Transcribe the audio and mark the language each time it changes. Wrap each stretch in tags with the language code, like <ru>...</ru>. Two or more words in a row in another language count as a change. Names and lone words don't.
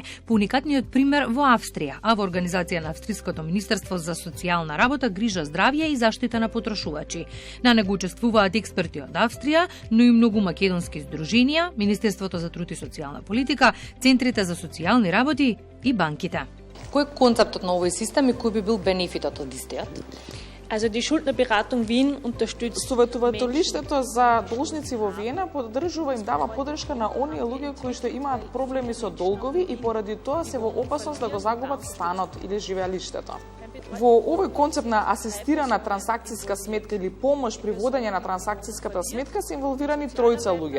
<mk>По уникатниот пример во Австрија, а во организација на Австријското министерство за социјална работа, грижа, здравје и заштита на потрошувачи. На него учествуваат експерти од Австрија, но и многу македонски здруженија, Министерството за труд и социјална политика, центрите за социјални работи и банките. Кој е концептот на овој систем и кој би бил бенефитот од истиот?</mk> <de>Also die Schuldnerberatung Wien unterstützt.</de> <mk>Советувателиштето за должници во Виена поддржува им дава поддршка на оние луѓе кои што имаат проблеми со долгови и поради тоа се во опасност да го загубат станот или живеалиштето. Во овој концепт на асистирана трансакцијска сметка или помош при водење на трансакцијската сметка се инволвирани тројца луѓе.</mk>